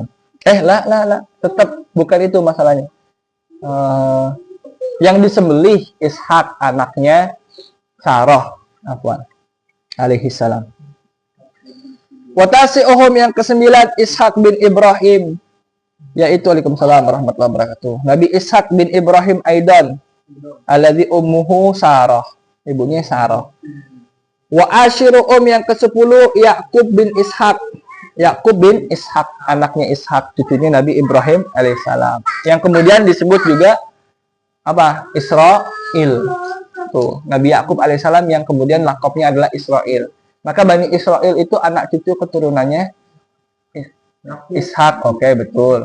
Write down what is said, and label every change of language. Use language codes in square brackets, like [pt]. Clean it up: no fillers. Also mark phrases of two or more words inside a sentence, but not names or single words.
[id] Tetap bukan itu masalahnya. Yang disembelih Ishak anaknya Saroh, alaihissalam. Watasi'uhum yang ke-9 Ishak bin Ibrahim, yaitu [ar] وعليكم السلام ورحمة الله وبركاته. [id] Nabi Ishak bin Ibrahim [ar] أيضا الذي أمه [id] Saroh, ibunya Saroh. [ar] وعاشرهم [id] yang ke-10 Yakub bin Ishak. Yakub bin Ishak, anaknya Ishak, cucunya Nabi Ibrahim alaihissalam. Yang kemudian disebut juga apa? Israil. Tuh, Nabi Yakub alaihissalam yang kemudian lakopnya adalah Israil. Maka Bani Israil itu anak cucu keturunannya Ishak, oke, betul.